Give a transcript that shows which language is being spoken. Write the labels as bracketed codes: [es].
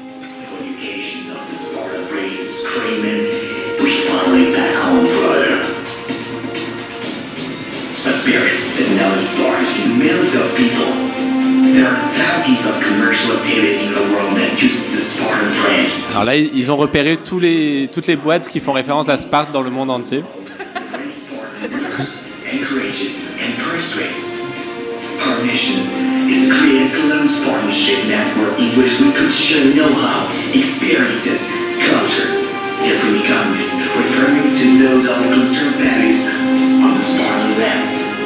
[en] for education of the Spartan race screaming, we finally back home, brother. A spirit that now inspires millions of people. There are thousands of commercial activities in the world that use the Spartan brand. [fr] Alors là ils ont repéré toutes les boîtes qui font référence à Sparte dans le monde entier. [en] Great Spartan leaders and courageous and persuasive. Our mission is to create a close partnership network in which we could share know-how, experiences, cultures, different economies, referring to those of the concerned parties on the Spartan lands.